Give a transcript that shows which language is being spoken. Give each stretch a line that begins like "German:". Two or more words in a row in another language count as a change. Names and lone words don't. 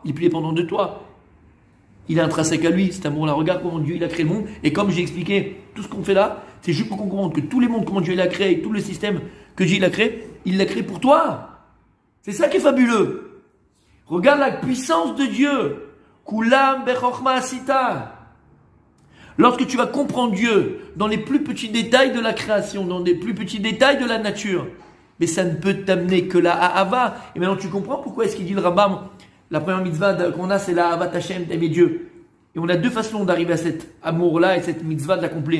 French: Il est plus dépendant de toi. Il est intrinsèque à lui, cet amour-là. Regarde comment Dieu il a créé le monde. Et comme j'ai expliqué, tout ce qu'on fait là, c'est juste pour qu'on comprenne que tous les mondes, comment Dieu il a créé, tout le système que Dieu il a créé pour toi. C'est ça qui est fabuleux. Regarde la puissance de Dieu.
Hebrew: כולם בחכמה עשית.
French: Lorsque tu vas comprendre Dieu dans les plus petits détails de la création, dans les plus petits détails de la nature, mais ça ne peut t'amener que la Ahava. Et maintenant tu comprends pourquoi est-ce qu'il dit le Rambam, la première mitzvah qu'on a, c'est la
Hebrew: אהבת השם,
French: d'aimer Dieu. Et on a deux façons d'arriver à cet amour-là et cette mitzvah de l'accomplir.